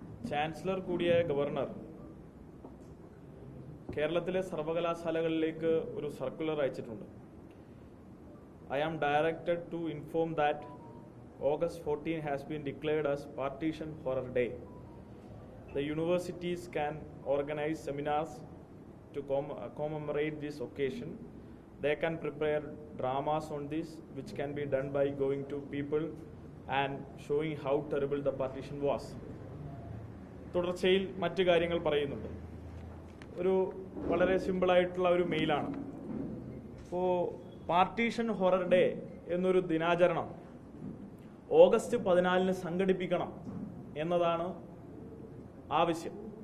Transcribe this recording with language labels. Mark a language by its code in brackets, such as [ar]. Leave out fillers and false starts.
[ml] Chancellor കൂടിയ governor കേരളത്തിലെ സർവകലാശാലകളിലേക്ക് ഒരു സർക്കുലർ അയച്ചിട്ടുണ്ട്. [en] I am directed to inform that August 14 has been declared as Partition Horror Day. The universities can organize seminars to commemorate this occasion. They can prepare dramas on this, which can be done by going to people and showing how terrible the partition was. [ml] തുടർച്ചയിൽ മറ്റു കാര്യങ്ങൾ പറയുന്നുണ്ട്. ഒരു വളരെ സിമ്പിളായിട്ടുള്ള ഒരു മെയിലാണ്. അപ്പോൾ partition horror day എന്നൊരു ദിനാചരണം ഓഗസ്റ്റ് 14 സംഘടിപ്പിക്കണം എന്നതാണ് ആവശ്യം.